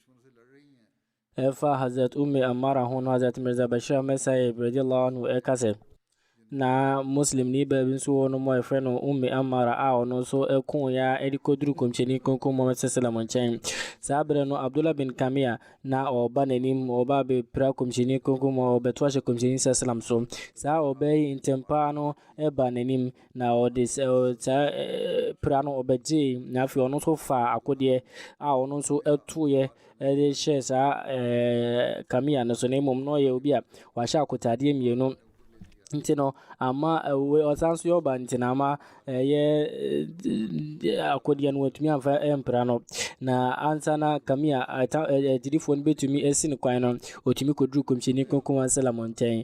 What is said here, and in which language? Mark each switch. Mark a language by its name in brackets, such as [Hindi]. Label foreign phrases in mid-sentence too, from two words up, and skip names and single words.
[Akan] efa Hazrat Ammara ho no Hazrat Mirza Bashir Messiah [Arabic] رضي الله عنه [Akan] e kasa na muslim ni ba bi nso wɔ no mo ɛfrɛ no amara a ɔno nso ɛko ya ɛde kɔduru kɔmhyɛni kronkron Muhammad sallam nkyɛn. Saa berɛ no Abdullah bin Kamia na ɔba n'anim ɔba bɛpira kɔmhyɛni kronkron mu ɔbɛto ahyɛ kɔmhyɛni sallam so. Saa ɔbɛ yi ntɛmpa no ɛba n'anim na ɔde saa pira no ɔbɛgye na afei ɔno nso fa akodeɛ a ɔno nso ɛtoeɛ ɛde hyɛ saa Kamia no so, na mmom na ɔyɛ obi a wahyɛ akotadeɛ mmienu nti no ama ɔsan so yɛ ɔba nti na ama ɛyɛ akodeɛ no watumi amfa ɛmpra no na ansa na Kamia agyidifoɔ no bɛtumi asi no kwan no ɔtumi kɔduru kɔmhyɛni kronkron sallam nkyɛn.